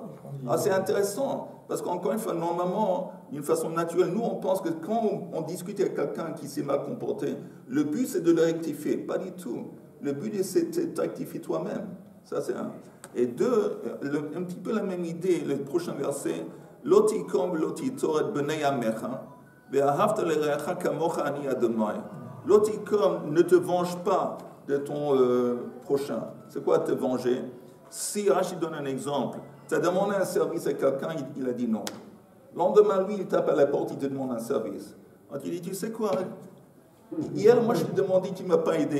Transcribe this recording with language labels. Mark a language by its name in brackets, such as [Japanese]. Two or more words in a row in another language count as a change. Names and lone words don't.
[French] Alors c'est intéressant, parce qu'encore une fois, normalement, d'une façon naturelle, nous on pense que quand on discute avec quelqu'un qui s'est mal comporté, le but c'est de le rectifier. Pas du tout. Le but c'est de te rectifier toi-même. Ça c'est un. Et deux, un petit peu la même idée, le prochain verset, [Hebrew] לא תקום לא תטור בני עמך, ואהבת לרעך כמוך אני אדוני. לא תקום, [French] ne te venge pas de ton prochain. C'est quoi te venger? Si Rachid donne un exemple, tu as demandé un service à quelqu'un, il a dit non. Le lendemain, lui, il tape à la porte, il te demande un service. Alors tu dis, tu sais quoi? Hier, moi, je t'ai demandé, tu ne m'as pas aidé.